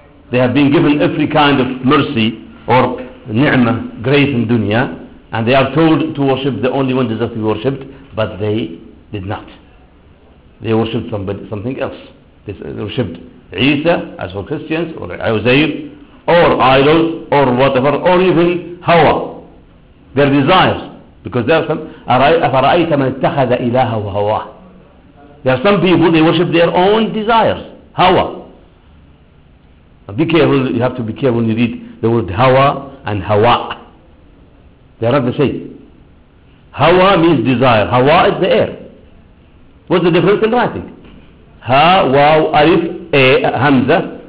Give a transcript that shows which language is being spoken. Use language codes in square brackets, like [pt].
[en] They have been given every kind of mercy or ni'mah, grace in dunya, and they are told to worship the only one deserves to be worshipped, but they did not. They worshipped something else. They worshipped Isa, as for Christians, or Uzair, or idols, or whatever, or even Hawa, their desires. Because there are some, [ar] أَفَرَأَيْتَ مَنْ اتَّخَذَ إِلَهَهُ هَوَى. [en] There are some people, they worship their own desires, Hawa. Be careful, you have to be careful when you read the word Hawa and Hawa. They are not the same. Hawa means desire. Hawa is the air. What's the difference in writing? Ha, waw, alif, e, hamza,